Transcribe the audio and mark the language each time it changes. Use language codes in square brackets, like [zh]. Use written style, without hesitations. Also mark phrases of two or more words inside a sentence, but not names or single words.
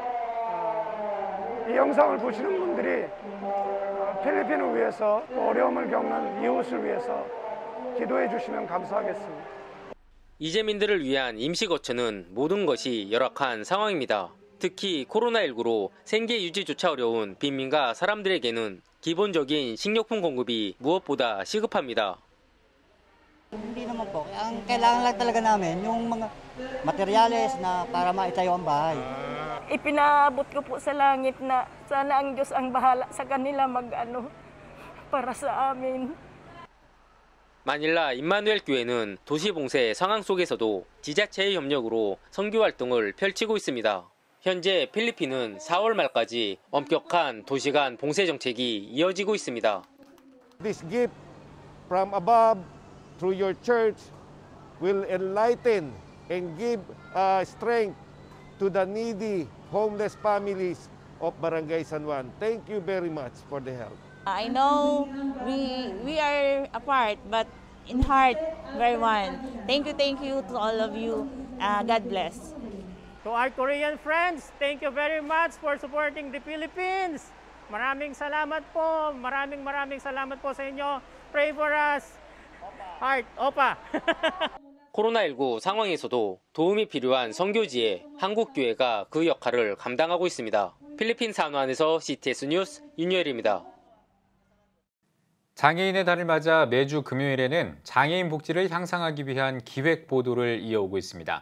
[ko] 이 영상을 보시는 분들이 필리핀을 위해서 또 어려움을 겪는 이웃을 위해서 기도해 주시면 감사하겠습니다. 이재민들을 위한 임시거처는 모든 것이 열악한 상황입니다. 특히 코로나19로 생계 유지조차 어려운 빈민가 사람들에게는 기본적인 식료품 공급이 무엇보다 시급합니다. [tl] Hindi naman po. Ang kailangan lang talaga namin yung mga materyales na para maitayo ang bahay. Ipinaabot ko po sa langit na sana ang Diyos ang bahala sa kanila para sa amin. [ko] 마닐라 임마누엘 교회는 도시 봉쇄 상황 속에서도 지자체의 협력으로 선교 활동을 펼치고 있습니다. 현재 필리핀은 4월 말까지 엄격한 도시 간 봉쇄 정책이 이어지고 있습니다. [en] This gift from above through your church will enlighten and give strength to the needy, homeless families of Barangay San Juan. Thank you very much for the help. I know we are apart, but in heart, we're one. Thank you to all of you. God bless. To our Korean friends, thank you very much for supporting the Philippines. [tl] Maraming salamat po. Maraming salamat po sa inyo. [en] Pray for us. Heart, [ko] Opa. 코로나19 상황에서도 도움이 필요한 선교지에 한국교회가 그 역할을 감당하고 있습니다. 필리핀 산호안에서 CTS 뉴스 윤여일입니다. 장애인의 달을 맞아 매주 금요일에는 장애인 복지를 향상하기 위한 기획 보도를 이어오고 있습니다.